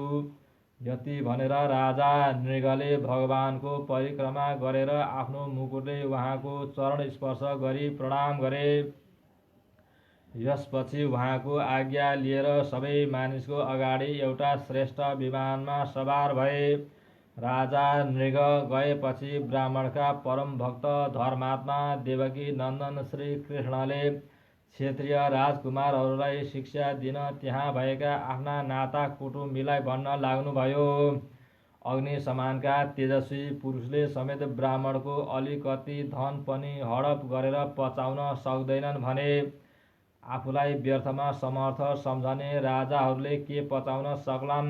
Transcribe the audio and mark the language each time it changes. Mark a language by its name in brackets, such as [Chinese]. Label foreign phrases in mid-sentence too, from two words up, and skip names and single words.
[Nepali] यति भनेर राजा नृगले भगवानको परिक्रमा गरेर आफ्नो मुकुटले उहाँको चरण स्पर्श गरी प्रणाम गरे। यसपछि उहाँको आज्ञा लिएर सबै मानिसको अगाडि एउटा श्रेष्ठ विमानमा सवार भए। राजा नृग गएपछि ब्राह्मणका परम भक्त धर्मात्मा देवकी नन्दन श्री कृष्णले क्षेत्रीय राजकुमारहरूलाई शिक्षा दिन त्यहाँ भएका आफ्ना नाता कुटुम्बीलाई भन्न लाग्नुभयो। अग्नि समानका तेजस्वी पुरुषले समेत ब्राह्मणको अलिकति धन पनि हडप गरेर पचाउन सक्दैनन् भने आफूलाई व्यर्थमा समर्थ सम्झने राजाहरूले के पचाउन सक्लान्?